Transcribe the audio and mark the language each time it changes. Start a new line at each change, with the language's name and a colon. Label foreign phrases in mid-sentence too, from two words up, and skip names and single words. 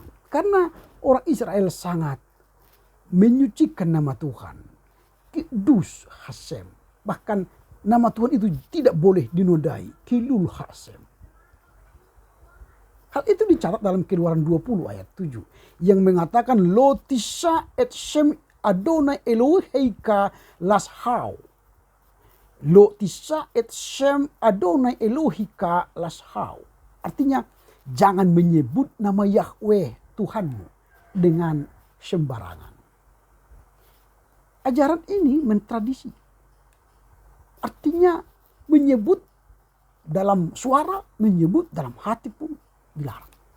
Indonesian: Karena orang Israel sangat menyucikan nama Tuhan. Kudus Hashem. Bahkan nama Tuhan itu tidak boleh dinodai.
Hebrew: חילול השם.
Indonesian: Hal itu dicatat dalam Keluaran 20 ayat 7 yang mengatakan
Hebrew: לא תשא את שם אדני אלהיך לשוא. לא תשא את שם אדני אלהיך לשוא.
Indonesian: Artinya jangan menyebut nama Yahweh Tuhanmu dengan sembarangan. Ajaran ini mentradisi. Artinya menyebut dalam suara, menyebut dalam hati pun dilarang.